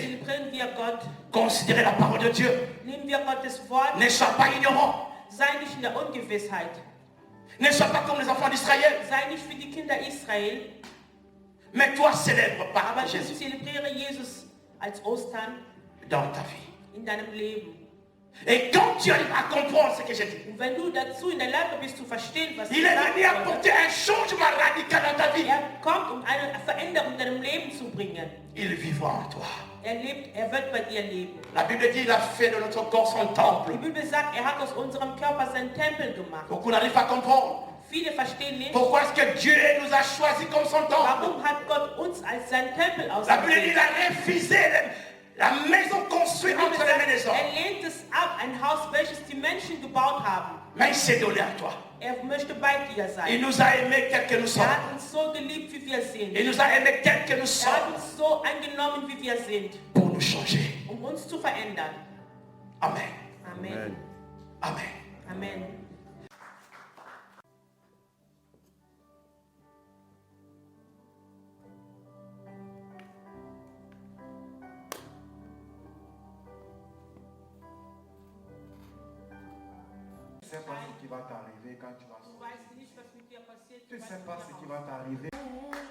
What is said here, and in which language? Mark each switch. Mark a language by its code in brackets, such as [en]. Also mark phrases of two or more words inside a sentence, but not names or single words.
[de] Zelebrieren wir Gott. [fr] Considérez la parole de Dieu. [de] Nehmen wir Gottes Wort. [fr] Ne sois pas ignorant. [de] Sei nicht in der Ungewissheit. [fr] Ne sois pas comme les enfants d'Israël. [de] Sei nicht wie die Kinder Israel. [fr] Mais toi, célèbre par [de] Aber Jésus zelebriere Jesus als Ostern [fr] dans ta vie. [de] in deinem Leben. [fr] Et quand tu arrives à comprendre ce que j'ai dit, [de] Und wenn du dazu in der Lage bist zu verstehen, was [fr] il est [de] gesagt [fr] venu [de] wurde, [fr] apporter un changement radical dans ta vie. [de] er kommt, um eine Veränderung in deinem Leben zu bringen. [fr] Il vivra en toi. [de] Er wird bei dir leben. [fr] La Bible dit il a fait de notre corps son temple. [de] Die Bibel sagt, er hat aus unserem Körper seinen Tempel gemacht. [fr] Beaucoup n'arrivent pas à comprendre. [de] Viele verstehen nicht, [fr] Pourquoi est-ce que Dieu nous a choisis comme son temple? [de] warum hat Gott uns als sein Tempel [fr] La Bible dit [de] ausgewählt. [fr] il a refusé la maison construite [de] Die Bibel [fr] entre les mains [de] sagt, [fr] des hommes. [de] er lehnt es ab, ein Haus, welches die Menschen gebaut haben. [fr] Mais il s'est donné à toi. [de] Er möchte bei dir [fr] Il [de] sein. [fr] nous a aimés tels que nous sommes. [de] Er hat uns so geliebt, wie wir sind. [fr] Il nous a aimés tels que nous [de] Er hat [fr] sommes [de] uns so angenommen, wie wir sind, [fr] pour nous changer. [de] um uns zu verändern. Amen. Amen. Amen. Amen. [fr] Tu ne sais pas ce qui va t'arriver quand tu vas [de] Du [fr] sortir. [de] weißt nicht, was mit dir passiert. [fr] Tu ne sais pas ce qui va t'arriver.